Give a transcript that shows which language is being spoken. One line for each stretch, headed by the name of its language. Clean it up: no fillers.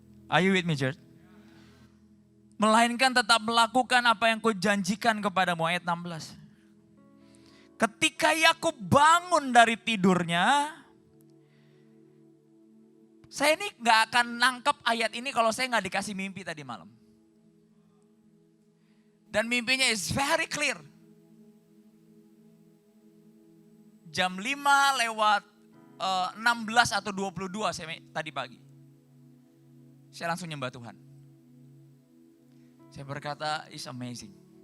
English: Are you with me, church?
Indonesian: Melainkan tetap melakukan apa yang kujanjikan kepadamu, ayat 16. Ketika Yakub bangun dari tidurnya, saya ini gak akan nangkep ayat ini kalau saya gak dikasih mimpi tadi malam. Dan mimpinya
English: is very clear.
Indonesian: Jam 5 lewat 16 atau 22 saya tadi pagi. Saya langsung nyembah Tuhan. Saya berkata,
English: it's amazing.